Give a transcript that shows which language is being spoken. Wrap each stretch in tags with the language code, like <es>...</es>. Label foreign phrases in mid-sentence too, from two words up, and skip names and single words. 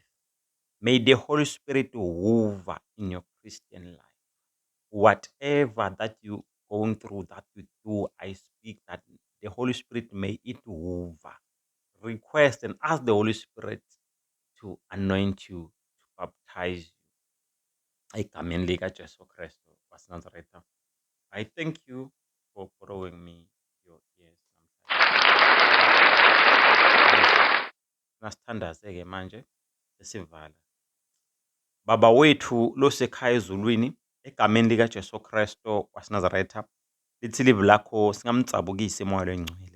<en>May the Holy Spirit hover in your Christian life. Whatever that you going through, that you do, I speak that the Holy Spirit may it hover. Request and ask the Holy Spirit to anoint you, to baptize you.</en> <zu>Egameni likaJesu Kristu waseNazaretha.</zu> <en>I thank you for borrowing me your ears namhlanje.</en> <ss>Nasithandaze-ke manje sesivala. Baba wethu losekhaya ezulwini, egameni likaJesu Kristu waseNazaretha, lithi livi lakho singamtsabukisi moya lwengcwele.</ss>